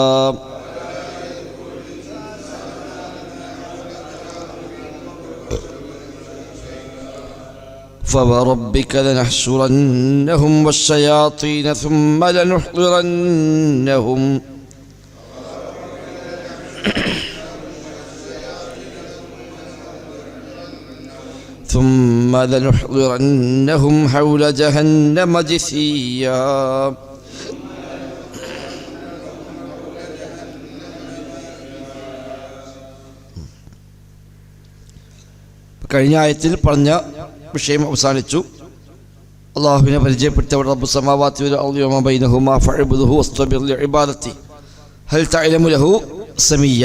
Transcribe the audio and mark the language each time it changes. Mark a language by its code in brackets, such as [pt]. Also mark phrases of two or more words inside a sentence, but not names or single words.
[ar] فوربك لنحشرنهم والشياطين ثم لنحضرنهم حول جهنم جثيا. [ml] കഴിഞ്ഞ ആയത്തിൽ പറഞ്ഞ വിഷയം അവസാനിച്ചു. അള്ളാഹുവിനെ പരിചയപ്പെടുത്തിയവർ [ar] رب السماوات والأرض وما بينهما فاعبده واصطبر لعبادته هل تعلم له سميا.